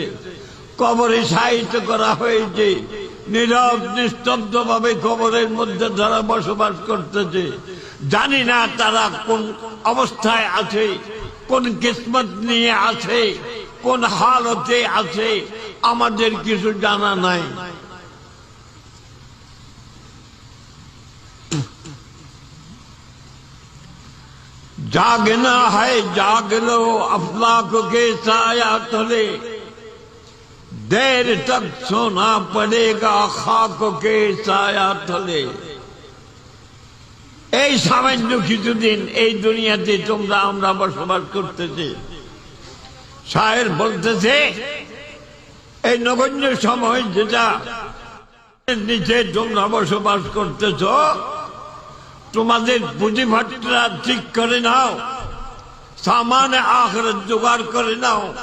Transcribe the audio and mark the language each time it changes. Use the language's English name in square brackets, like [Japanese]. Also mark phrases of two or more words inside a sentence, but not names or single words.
[Bangla] কবরে সাহিত্য করা হয়েছে, নীরব নিস্তব্ধ ভাবে কবরের মধ্যে তারা বসবাস করতেছে। জানি না তারা কোন অবস্থায় আছে, কোন কিসমত নিয়ে আছে, কোন হালতে আছে, আমাদের কিছু জানা নাই। [Urdu] جاگنا ہے جاگ لو افلاک کے سایہ تلے، دیر تک سونا پڑے گا خاک کے سایہ تلے. [Bangla] এই সামান্য কিছুদিন এই দুনিয়াতে তোমরা আমরা বসবাস করতেছি। শায়ের বলতেছে এই নগণ্য সময় যেটা নিচে তোমরা বসবাস করতেছ, তোমাদের পুঁজিভাটটা ঠিক করে নাও, সামানে আখিরাত জোগাড় করে নাও।